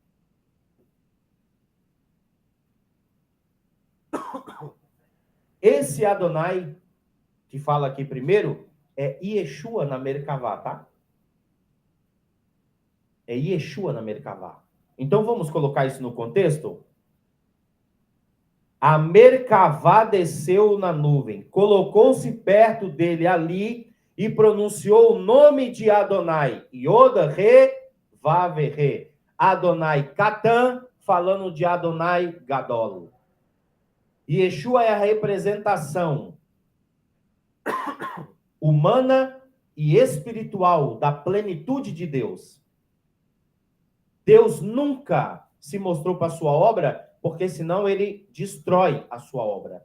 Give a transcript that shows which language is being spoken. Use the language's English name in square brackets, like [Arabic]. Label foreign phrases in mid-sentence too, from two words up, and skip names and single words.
[Portuguese] Esse Adonai que fala aqui primeiro é Yeshua na Merkavá, tá? É Yeshua na Merkavá. Então vamos colocar isso no contexto? A Merkavá desceu na nuvem, colocou-se perto dele ali e pronunciou o nome de Adonai. Yod-He-Vav-He. Adonai Catan, falando de Adonai Gadol. Yeshua é a representação humana e espiritual da plenitude de Deus. Deus nunca se mostrou para a sua obra, porque senão ele destrói a sua obra.